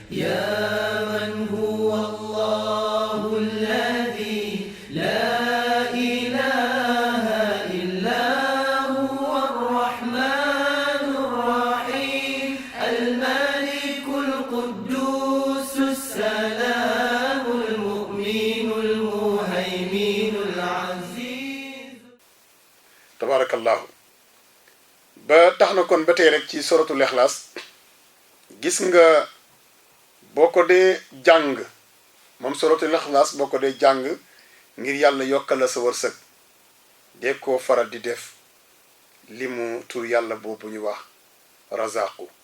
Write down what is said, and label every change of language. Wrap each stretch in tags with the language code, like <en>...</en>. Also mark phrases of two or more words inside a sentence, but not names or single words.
<ar>يا من هو الله الذي لا إله إلا هو الرحمن الرحيم الملك القدوس السلام المؤمن المهيمن العزيز. تبارك الله.</ar> <wo>ba tax na kon ba tey rek ci suratul ixlaas gis nga boo ko dee jàng moom suratul ixlaas boo ko dee jàng ngir yàlla yokkal la sa wërsëg dee koo faral di def li mu tur yàlla boobu ñu wax razaqu</wo>